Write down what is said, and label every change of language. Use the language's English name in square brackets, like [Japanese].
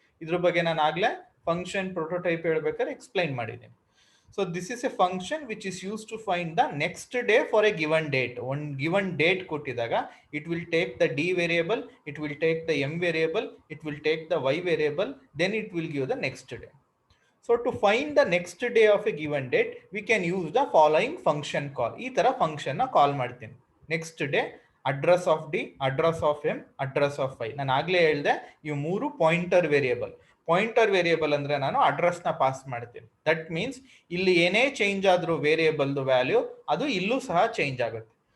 [Kannada] ಇದ್ರ ಬಗ್ಗೆ ನಾನು ಆಗಲೇ ಫಂಕ್ಷನ್ ಪ್ರೋಟೋಟೈಪ್ ಹೇಳ್ಬೇಕಾದ್ರೆ ಎಕ್ಸ್ಪ್ಲೈನ್ ಮಾಡಿದ್ದೀನಿ. [English] So this is a function which is use to find the next day for a given date. [Kannada] ಒಂದು given date ಕೊಟ್ಟಿದಾಗ [English] It will take the d variable, it will take the m variable, it will take the y variable, then it will give the next day. So to find the next day of a given date, we can use the following function call. [Kannada] ಈ ತರ function ನ ಕಾಲ್ ಮಾಡ್ತೀನಿ. [English] Next day, address of d, address of m, address of y. [Kannada] ನಾನು ಆಗ್ಲೇ ಹೇಳಿದೆ ಇವು 3 pointer variable. Pointer variable ಅಂದ್ರೆ ನಾನು ಅಡ್ರೆಸ್ ನ ಪಾಸ್ ಮಾಡ್ತೀನಿ. [English] that means [Kannada] ಇಲ್ಲಿ ಏನೇ ಚೇಂಜ್ ಆದ್ರೂ ವೇರಿಯೇಬಲ್ದು ವ್ಯಾಲ್ಯೂ ಅದು ಇಲ್ಲೂ ಸಹ ಚೇಂಜ್ ಆಗುತ್ತೆ.